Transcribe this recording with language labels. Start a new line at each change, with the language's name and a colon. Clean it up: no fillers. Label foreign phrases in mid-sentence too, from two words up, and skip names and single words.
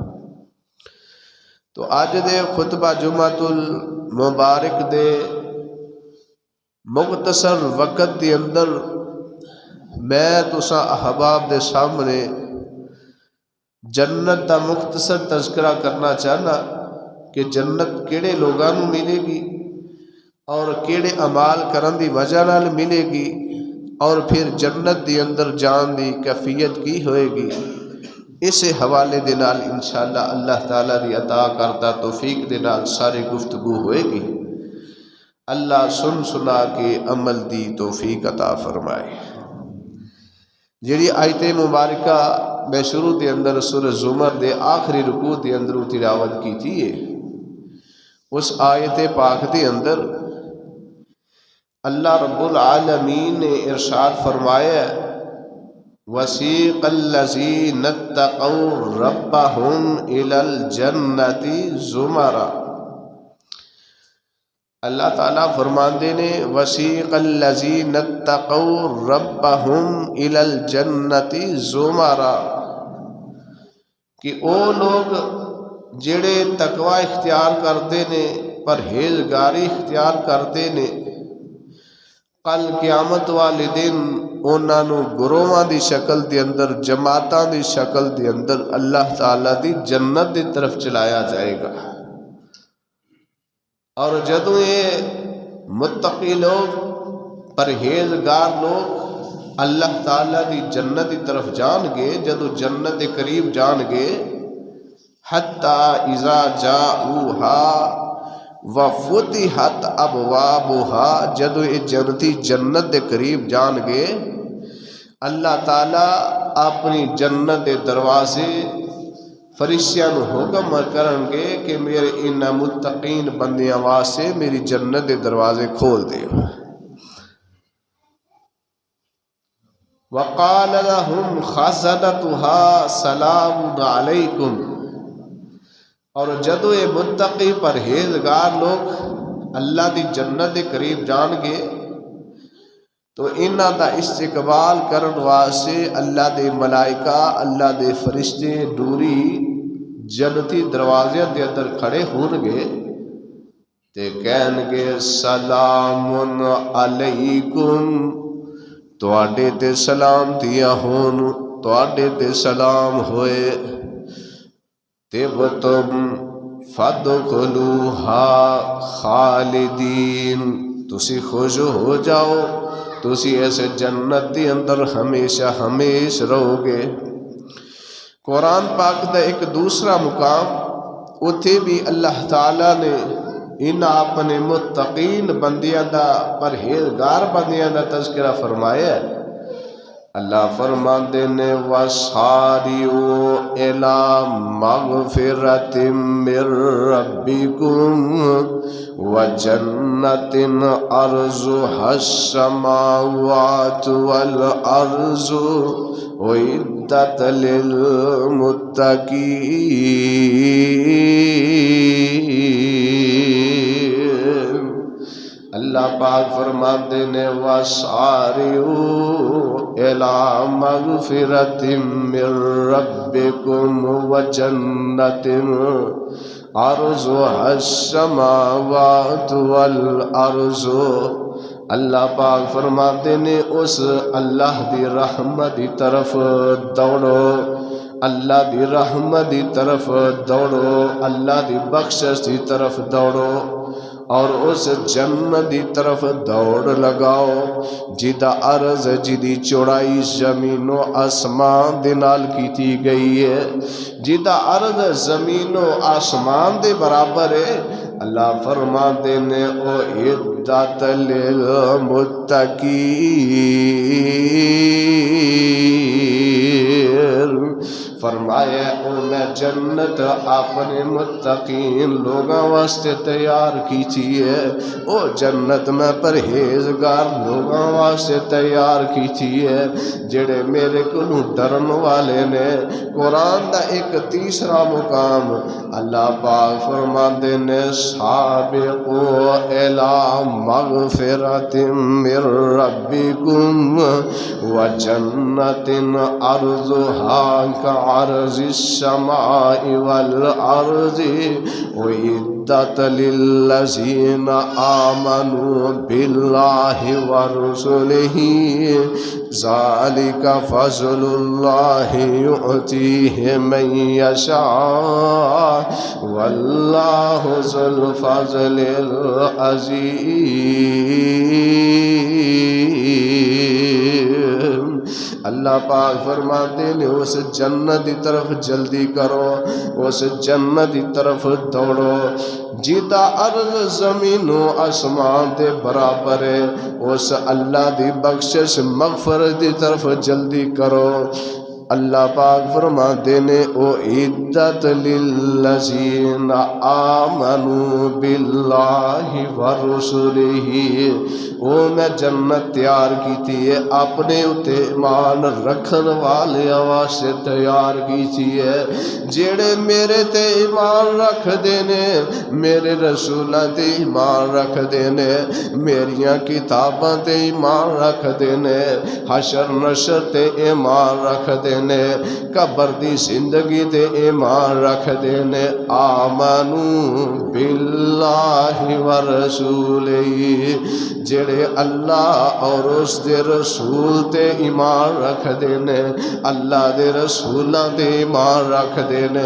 Punjabi: تو اج دے خطبہ جمعۃ المبارک دے مختصر وقت دے اندر میں تساں احباب دے سامنے جنت دا مختصر تذکرہ کرنا چاہنا کہ جنت کیڑے لوگاں نوں ملے گی اور کیڑے اعمال کرن دی وجہ نال ملے گی، اور پھر جنت دی اندر جان دی کیفیت کی ہوئے گی، اس حوالے دے نال
Arabic: انشاءاللہ
Punjabi: اللہ تعالیٰ دی عطا کردہ توفیق دے نال ساری گفتگو ہوئے گی۔ اللہ سن سنا کے عمل دی توفیق عطا فرمائے۔ جڑی آیت مبارکہ میں شروع دے اندر سورہ زمر دے آخری رکوع دے اندر تلاوت کی تھی، اس آیت پاک دے اندر اللہ رب العالمین نے ارشاد فرمایا
Arabic: وَسِيقَ الَّذِينَ اتَّقَوْا رَبَّهُمْ إِلَى الْجَنَّةِ زُمَرًا۔
Punjabi: اللہ تعالیٰ فرماندے نے
Arabic: وَسِيقَ الَّذِينَ اتَّقَوْا رَبَّهُمْ إِلَى الْجَنَّةِ زُمَرًا،
Punjabi: کہ او لوگ جڑے تقوی اختیار کرتے نے، پرہیزگاری اختیار کرتے نے، کل قیامت والے دن انہاں نوں گروہاں دی شکل دے اندر، جماعتاں دی شکل دے اندر اللہ تعالیٰ دی جنت دی طرف چلایا جائے گا۔ اور جدوں یہ متقی لوگ، پرہیزگار لوگ اللہ تعالیٰ دی جنت دی طرف جان گے، جدوں جنت دے قریب جان گے،
Arabic: حتی اذا جاؤہا وفتحت ابوابها،
Punjabi: جدو یہ جنتی جنت دے قریب جان گے، اللہ تعالیٰ اپنی جنت دے دروازے فرشتیاں نو حکم کرن گے کہ میرے ان متقین بندیاں واسطے میری جنت دے دروازے کھول دے۔
Arabic: وقال لهم خزنتها سلام علیکم،
Punjabi: اور جدو یہ متقی پرہیزگار لوگ اللہ دی جنت دے قریب جان گے تو انہاں دا استقبال کرن واسطے اللہ دے ملائکہ، اللہ دے فرشتے نوری جنتی دروازے دے اندر کھڑے ہون گے تے کہن گے
Arabic: سلام علیکم،
Punjabi: تواڈے تے سلام دیا ہون، تواڈے تے سلام ہوئے،
Arabic: طبتم فادخلوها خالدین،
Punjabi: تسی خوش ہو جاؤ، تسی ایسے جنت دی اندر ہمیشہ ہمیش رہو گے۔ قرآن پاک دا ایک دوسرا مقام اتھے بھی اللہ تعالیٰ نے ان اپنے متقین بندیاں دا، پرہیزگار بندیاں دا تذکرہ فرمایا ہے۔ اللہ فرماندے نے
Arabic: وَسَارِعُوا إِلَىٰ مَغْفِرَةٍ مِّن رَّبِّكُمْ وَجَنَّةٍ عَرْضُهَا السَّمَاوَاتُ وَالْأَرْضُ أُعِدَّتْ لِلْمُتَّقِينَ۔
Punjabi: اللہ پاک فرماتے نے
Arabic: وَسَارِعُوا إِلَىٰ مَغْفِرَةٍ مِّن رَّبِّكُمْ وَجَنَّةٍ عَرْضُهَا السَّمَاوَاتُ وَالْأَرْضُ،
Punjabi: اللہ پاک فرماتے نے اس اللہ دی رحمت دی طرف دوڑو، اللہ دی رحمت دی طرف دوڑو، اللہ دی بخشش دی طرف دوڑو، اور اس جنت دی طرف دوڑ لگاؤ جدا عرض، جدی چوڑائی زمین و آسمان دے نال کیتی گئی ہے، جدا عرض زمین و آسمان دے برابر ہے۔ اللہ فرماتے نے
Arabic: اعدت للمتقین،
Punjabi: فرمایا او میں جنت اپنے متقین لوگاں واسطے تیار کیتی ہے، او جنت میں پرہیزگار لوگاں واسطے تیار کیتی ہے جڑے میرے کو ڈرن والے نے۔ قرآن دا ایک تیسرا مقام اللہ پاک فرماندے
Arabic: نے سابقوا الی مغفرۃ من ربکم وجنۃ عرضها كعرض السماء والارض اعدت للذین آمنوا باللہ ورسلہ ذلك فضل اللہ یؤتیہ من یشاء واللہ ذو الفضل العظیم۔
Punjabi: اللہ پاک فرماتے نے اس جنت کی طرف جلدی کرو، اس جنت کی طرف دوڑو جیتا عرض زمین و آسمان دے برابر ہے، اس اللہ دی بخشش مغفرت دی طرف جلدی کرو۔ اللہ پاک فرماتے نے او
Arabic: عدت للذین آمنوا باللہ ورسلہ،
Punjabi: او میں جنت تیار کیتی ہے اپنے اتے ایمان رکھن والے واسطے تیار کیتی ہے جڑے میرے تے ایمان رکھ دینے، میرے رسولاں تے ایمان رکھ دینے، میریاں کتاباں تے ایمان رکھ دینے، حشر نشر تے ایمان رکھ دینے، قبر دی زندگی تے ایمان رکھ دینے،
Arabic: آمنو باللہ ورسولہ،
Punjabi: جڑے اللہ اور اس دے رسول تے ایمان رکھ دینے، اللہ دے رسولاں تے ایمان رکھ دینے۔